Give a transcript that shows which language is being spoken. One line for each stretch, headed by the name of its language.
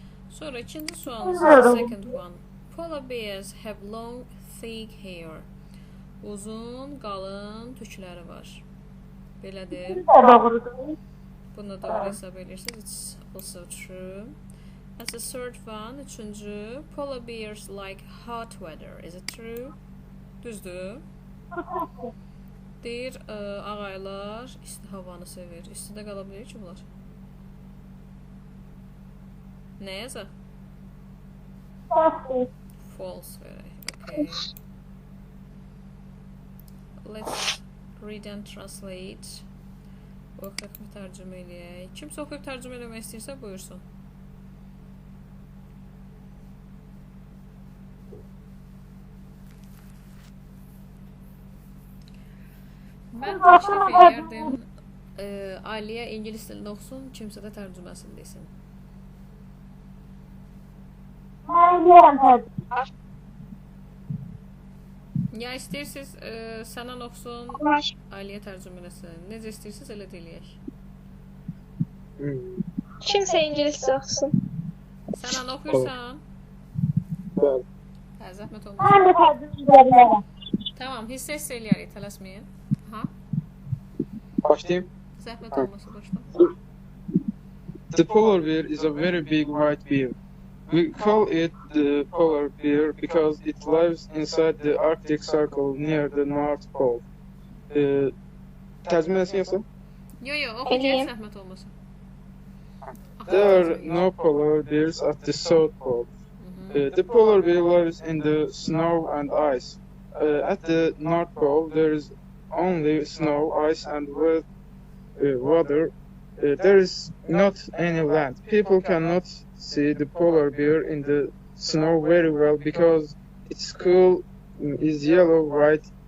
Azerbaijani: Sonra ikinci sualımız,
English: second one. Polar bears have long, thick hair.
Azerbaijani: Uzun, qalın tükləri var. Belədir. Doğrudur. Bunu doğru hesab edirsiniz.
English: It's also true. And the third one,
Azerbaijani: üçüncü.
English: Polar bears like hot weather. Is it true?
Azerbaijani: Düzdür. Deyir, ağaylar isti havanı sevir. İstidə qala bilir ki, bunlar. Nə yazaq? False verək. Okay.
English: Let's read and translate.
Azerbaijani: Oxuyaq və tərcümə eləyək. Kimsə oxuyub tərcümə eləmək istəyirsə, buyursun. Mən təklif edərdim, Aliyə ingilis dilində oxusun, kimsə də tərcüməsini desin. Mən deyirəm tərcümə. Ya istəyirsiniz, Sənan oxusun, Aliyə tərcümə eləsin. Necə istəyirsiniz, elə deyiləyək. Kimsə ingiliscə oxusun. Sənan oxuyursan? Bəli. Hə, zəhmət Mən olmasın. də tərcümə edə bilərəm. Tamam, hissə eləyərik, tələsməyin. Başlayayım. Zəhmət olmasın, başla.
English: The polar bear is a very big white bear. We call it the polar bear because it lives inside the Arctic Circle near the North Pole.
Azerbaijani: Tərcüməsini yazın. Yo, oxuyacaq, zəhmət olmasın.
English: There are no polar bears at the South Pole. The polar bear lives in the snow and ice. At the North Pole, there is only snow, ice, and water. There is not any land. People cannot see the polar bear in the snow very well because its skull is yellow-white.